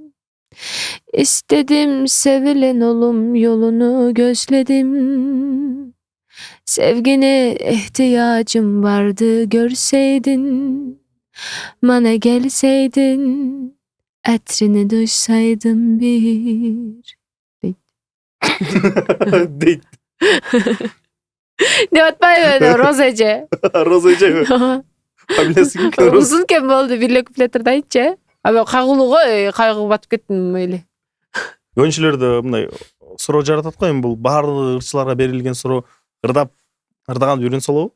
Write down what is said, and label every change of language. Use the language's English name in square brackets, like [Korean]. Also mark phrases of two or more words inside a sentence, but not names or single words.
[Turkish] İstedim sevilen olum, yolunu gözledim. Sevgine ihtiyacım vardı, görseydin. Bana gelseydin, etrini duysaydın bir. [Kyrgyz] Deyт. Деп атпайбы Роза эже. Роза эже. Билесиң экен Роза. Узун кем болду, бир эле куплеттерди айтчы. Аба кагылууга кайгы батып кеттим эле. Көбүнчүлөрдө мындай суроо жаратат го, эми бул баардык ырчыларга берилген суроо ырдаганды үйрөнсө болобу?